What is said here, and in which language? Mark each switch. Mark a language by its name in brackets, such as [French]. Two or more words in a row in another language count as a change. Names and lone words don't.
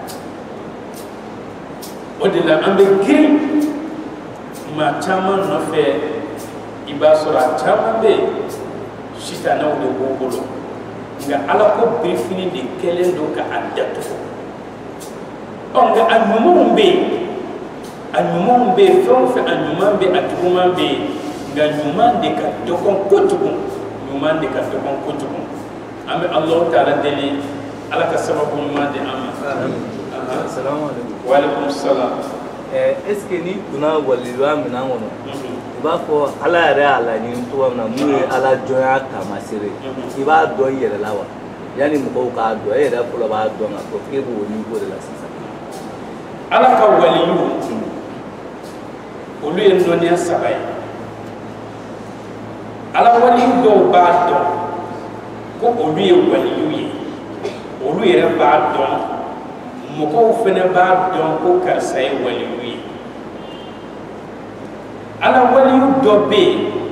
[Bambara] o de la an bɛ girin maa caman nɔfɛ i b'a sɔrɔ a caman bɛ yen sitanɛw de b'o bolo nka ala ko birifini de kɛlen don ka a datugu nka a ɲumanw bɛ yen fɛn o fɛn a ɲuman bɛ a juguman bɛ yen nka ɲuman de ka dɔgɔn kojugu an bɛ alahu taala deli ala ka sababu ɲuman di an ma. [Arabic] Assalamualaikum. Waalaikumsalam. [French] Est-ce que [Bambara] ni kuna waliluya minan kɔnɔ i b'a fɔ ala yɛrɛ y'a laɲini cogo min na mun ye ala jɔnya taamasere i b'a dɔn i yɛrɛ la wa yanni mɔgɔw k'a dɔn e yɛrɛ fɔlɔ b'a dɔn k'a fɔ k'e b'o niveau de la sisan. ala ka waliyu olu ye dɔnniya saba ye ala waliyu dɔw b'a dɔn ko olu ye waliyu ye olu yɛrɛ b'a dɔn mɔgɔw fana b'a dɔn ko karisa ye waliyu ye ala waliyu dɔ bɛ yen